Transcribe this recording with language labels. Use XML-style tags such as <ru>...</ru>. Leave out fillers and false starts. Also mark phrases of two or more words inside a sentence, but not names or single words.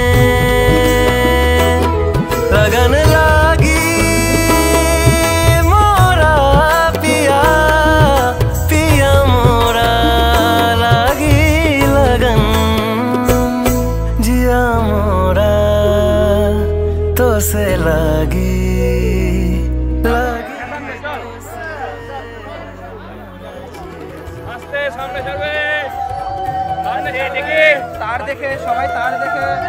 <hi>लगन लागी मोरा पिया पिया मोरा लागी लगन। जिया मोरा तो से लागी लागी।</hi> <bn>আস্তে সামনে যাবে, সামনে দেখে তার দেখে সবাই তার দেখে</bn>